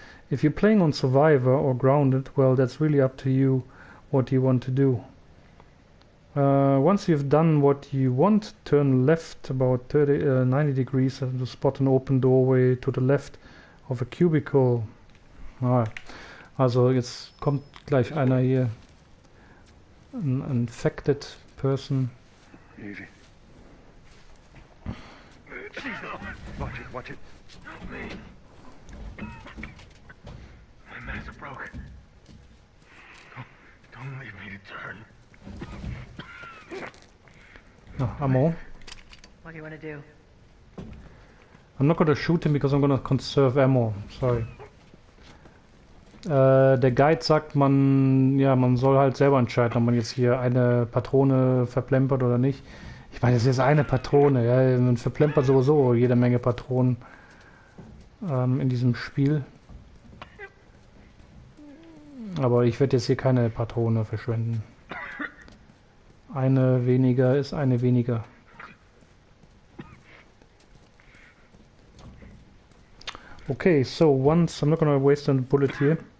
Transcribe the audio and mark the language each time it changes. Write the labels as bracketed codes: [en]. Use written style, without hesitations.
[en] If you're playing on survivor or grounded, well, that's really up to you what you want to do. Once you've done what you want, turn left about 90 degrees and spot an open doorway to the left of a cubicle. [de] Also jetzt kommt gleich einer hier, [en] an infected person. Easy. Watch it, watch it. My mask broke. Don't leave me to turn. Ammo. What do you want to do? I'm not gonna shoot him because I'm gonna conserve ammo. Sorry. [de] Der Guide sagt, man soll halt selber entscheiden, ob man jetzt hier eine Patrone verplempert oder nicht. Ich meine, es ist eine Patrone, ja, man verplempert sowieso jede Menge Patronen in diesem Spiel. Aber ich werde jetzt hier keine Patrone verschwenden. Eine weniger ist eine weniger. [en] Okay, so once I'm not gonna waste a bullet here.